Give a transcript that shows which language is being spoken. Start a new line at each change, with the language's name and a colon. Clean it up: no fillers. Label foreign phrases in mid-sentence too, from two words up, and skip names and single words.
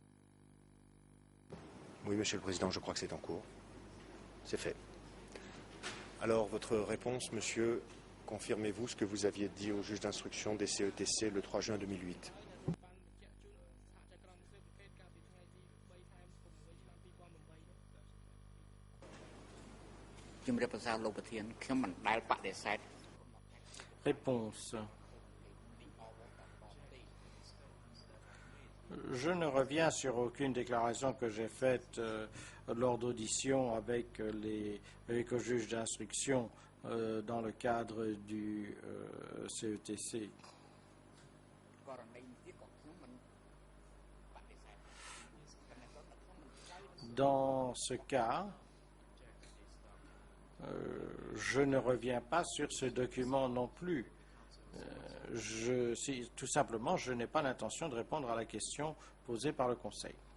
French: Oui, Monsieur le Président, je crois que c'est en cours. C'est fait. Alors, votre réponse, monsieur, confirmez-vous ce que vous aviez dit au juge d'instruction des CETC le 3 juin 2008?
Khmer: ជំរាបសួរលោកប្រធានខ្ញុំមិនដែលបដិសេធ
French: Réponse. Je ne reviens sur aucune déclaration que j'ai faite lors d'auditions avec le juge d'instruction dans le cadre du CETC.
Khmer: ករណីនេះទៀតក៏ខ្ញុំមិនបដិសេធ
French: Dans ce cas, je ne reviens pas sur ce document non plus. Tout simplement, je n'ai pas l'intention de répondre à la question posée par le Conseil.